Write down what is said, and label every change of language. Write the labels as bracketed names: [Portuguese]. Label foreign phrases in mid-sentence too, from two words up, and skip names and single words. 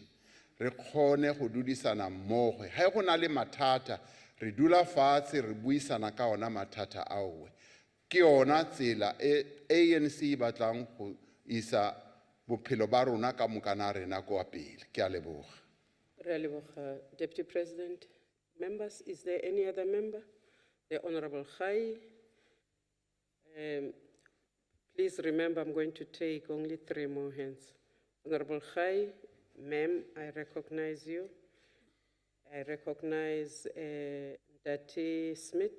[Tswana] Re kgone go dudisana mmogo. Ha go na le mathata re dula fatshe re buisana ka ona mathata ao. Ke ona tsela e ANC batlang go isa bophelo ba rona ka moka na rena kwa pele. Ke a leboga. Re a leboga, [English] Deputy President. Members, is there any other member? The Honorable Khai. Please remember, I'm going to take only 3 more hands. Honorable Khai, ma'am, I recognize you. I recognize Ndati Smith.